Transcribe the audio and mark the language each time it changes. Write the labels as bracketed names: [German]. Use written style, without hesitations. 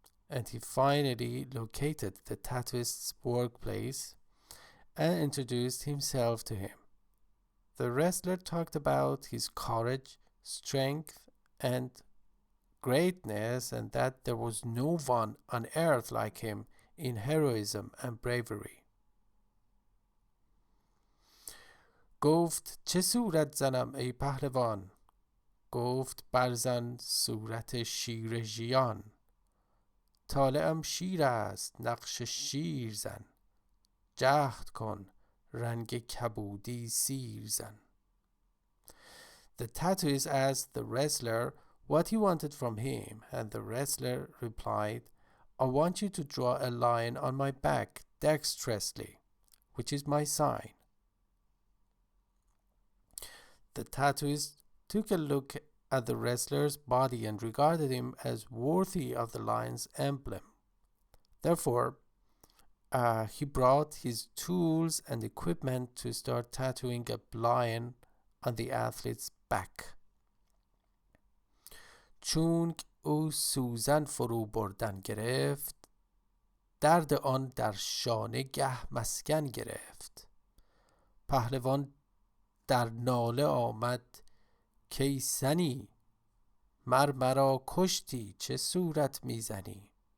[English] And he finally located the tattooist's workplace and introduced himself to him. The wrestler talked about his courage, strength, and greatness, and that there was no one on earth like him in heroism and bravery. [Persian] گفت چه صورت زنم ای پهلوان؟ گفت برزن صورت شیر ژیان. طالعم شیر است نقش شیر زن. جهد کن رنگ کبودی سیر زن. [English] The tattooist asked the wrestler what he wanted from him, and the wrestler replied, I want you to draw a line on my back dexterously, which is my sign. The tattooist took a look at the wrestler's body and regarded him as worthy of the lion's emblem. Therefore, he brought his tools and equipment to start tattooing a lion on the athlete's back. [Persian] چون او سوزن فرو بردن گرفت، درد آن در شانه گه مسکن گرفت. پهلوان در ناله آمد کی سنی، مرا کشتی چه صورت میزنی.